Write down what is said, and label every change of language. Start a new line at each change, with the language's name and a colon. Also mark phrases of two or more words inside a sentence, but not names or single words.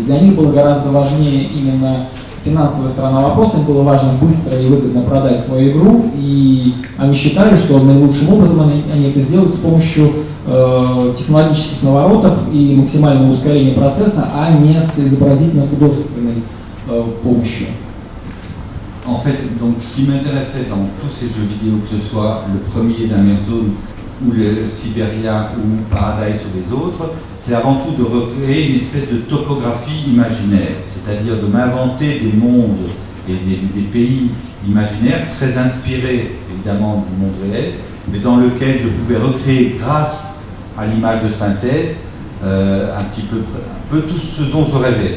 Russian: Для них было гораздо важнее именно финансовая сторона вопроса, им было важно быстро и выгодно продать свою игру, и они считали, что наилучшим образом они это сделают с помощью технологических наворотов и максимального ускорения процесса, а не с изобразительно-художественной помощью.
French: En fait, donc, ce qui m'intéressait dans tous ces jeux vidéo, que ce soit le premier d'Amazon ou le Siberia ou Paradise ou les autres, c'est avant tout de recréer une espèce de topographie imaginaire, c'est-à-dire de m'inventer des mondes et des pays imaginaires très inspirés évidemment du monde réel, mais dans lequel je pouvais recréer grâce à l'image de synthèse un peu tout ce dont je rêvais.